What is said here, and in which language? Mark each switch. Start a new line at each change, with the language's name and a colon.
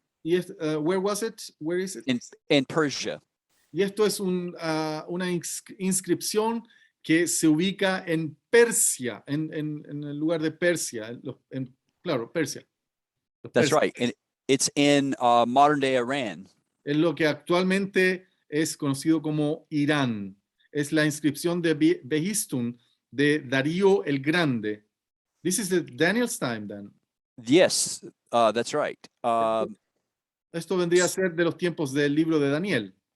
English: Yes, where was it? Where is it? In Persia.
Spanish: Y esto es una inscripción que se ubica en Persia, en el lugar de Persia, claro, Persia.
English: That's right, and it's in modern day Iran.
Spanish: En lo que actualmente es conocido como Irán. Es la inscripción de Histone de Darío el Grande.
English: This is the Daniel's time, then. Yes, that's right.
Spanish: Esto vendría a ser de los tiempos del libro de Daniel.